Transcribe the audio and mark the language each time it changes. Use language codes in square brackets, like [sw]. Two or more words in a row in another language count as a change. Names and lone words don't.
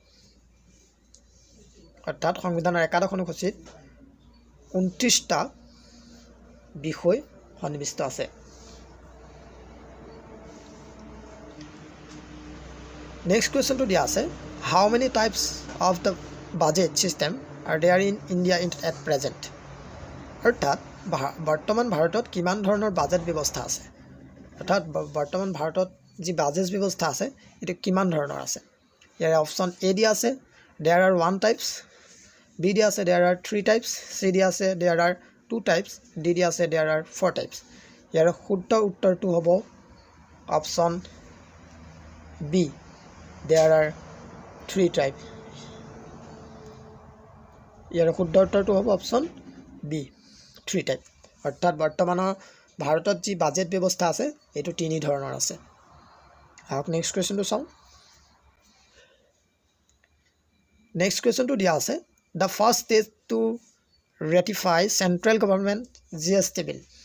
[as] অৰ্থাৎ সংবিধানৰ একাদশ অনুসূচীত 29টা বিষয় সন্নিৱিষ্ট আছে [en] next question [as] দিয়া আছে [en] how many types of the budget system are there in India at present [as] অৰ্থাৎ বৰ্তমান ভাৰতত কিমান ধৰণৰ বাজেট ব্যৱস্থা আছে অৰ্থাৎ বৰ্তমান ভাৰতত যি বাজেট ব্যৱস্থা আছে এটো কিমান ধৰণৰ আছে ইয়াৰ অপশ্যন এ দিয়া আছে [en] there are 1 types [as] বি দিয়া আছে [en] there are 3 types [as] চি দিয়া আছে [en] there are 2 types [as] ডি দিয়া আছে [en] there are 4 types [as] ইয়াৰ শুদ্ধ উত্তৰটো হ'ব অপশ্যন বি [en] there are 3 types [as] ইয়াৰ শুদ্ধ উত্তৰটো হ'ব অপশ্যন বি 3 type অৰ্থাৎ বৰ্তমানৰ ভাৰতত যি বাজেট ব্যৱস্থা আছে এটো তিনি ধৰণৰ আছে আহক [en] next question [as] চাওঁ [en] next question [as] দিয়া আছে [en] the first state to ratify central government GST bill